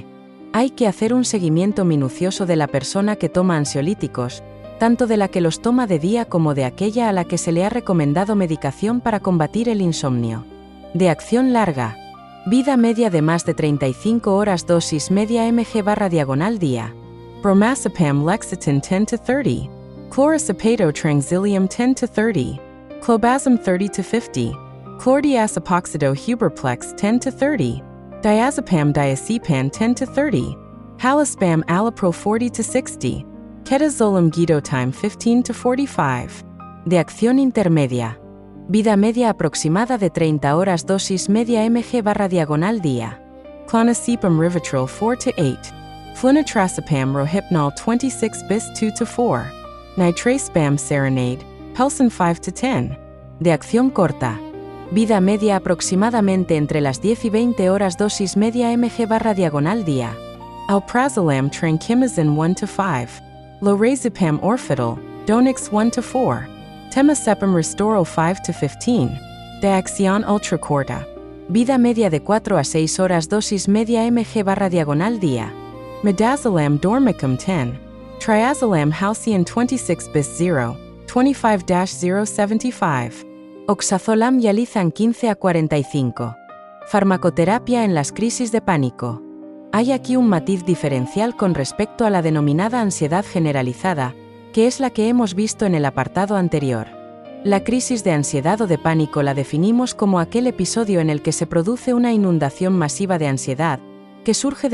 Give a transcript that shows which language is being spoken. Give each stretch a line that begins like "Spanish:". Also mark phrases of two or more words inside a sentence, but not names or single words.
Spanish: Hay que hacer un seguimiento minucioso de la persona que toma ansiolíticos, tanto de la que los toma de día como de aquella a la que se le ha recomendado medicación para combatir el insomnio. De acción larga. Vida media de más de 35 horas. Dosis media mg/día. Bromazepam Lexatin 10-30. Chlorcipato Tranxilium 10-30. Clobazam 30-50. Chlordiazepoxido Huberplex 10-30. Diazepam diazepam 10-30. Halaspam Alipro 40-60. Ketazolam Gidotime 15-45. De acción intermedia. Vida media aproximada de 30 horas. Dosis media mg/día. Clonazepam Rivotril 4-8. Flunitrazepam Rohypnol 26-bis 2-4. Nitrazepam Serenade, Pelsin 5-10. De acción corta. Vida media aproximadamente entre las 10 y 20 horas. Dosis media mg/día. Alprazolam Trankimazin 1-5. Lorazepam Orfidal, Donix 1-4. Temazepam Restoral 5-15. Diaxion Ultracorta. Vida media de 4 a 6 horas. Dosis media mg/día. Midazolam Dormicum 10. Triazolam Halcyon 26-0, 25-075. Oxazolam Yalizan 15-45. Farmacoterapia en las crisis de pánico. Hay aquí un matiz diferencial con respecto a la denominada ansiedad generalizada, que es la que hemos visto en el apartado anterior. La crisis de ansiedad o de pánico la definimos como aquel episodio en el que se produce una inundación masiva de ansiedad, que surge